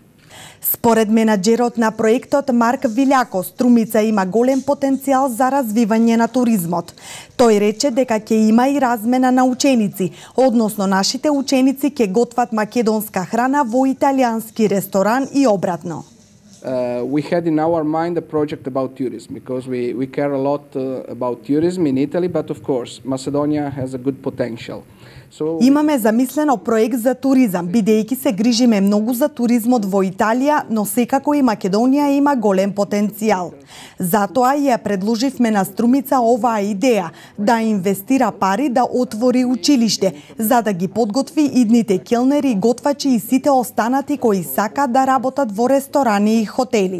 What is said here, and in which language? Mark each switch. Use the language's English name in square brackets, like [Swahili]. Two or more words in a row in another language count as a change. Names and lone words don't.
[Macedonian] Според менаџерот на проектот Марк Вилјако, Струмица има голем потенцијал за развивање на туризмот. Тој рече дека ќе има и размена на ученици, односно нашите ученици ќе готват македонска храна во италијански ресторан и обратно. [English] We had in our mind a project about tourism because we care a lot about tourism in Italy, but of course Macedonia has a good potential. [Macedonian] Имаме замислено проект за туризам, бидејќи се грижиме многу за туризмот во Италија, но секако и Македонија има голем потенцијал. Затоа ја предложивме на Струмица оваа идеја, да инвестира пари да отвори училиште, за да ги подготви идните келнери, готвачи и сите останати кои сакаат да работат во ресторани и хотели.